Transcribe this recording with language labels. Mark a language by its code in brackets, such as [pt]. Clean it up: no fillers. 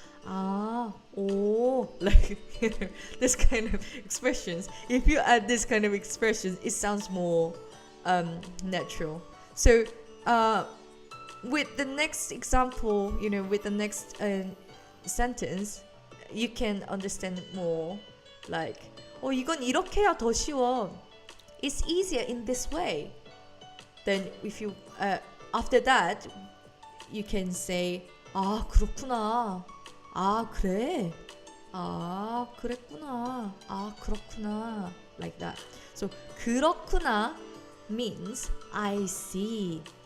[en] like this kind of expressions. If you add this kind of expressions, it sounds more natural. So with the next example, with the next sentence, you can understand it more. [ko] Like, 이건 이렇게 해야 더 쉬워. [en] It's easier in this way. Then if you after that, you can say, 그렇구나. [ko] 그래. 그랬구나. 그렇구나. [en] Like that. So 그렇구나 means I see.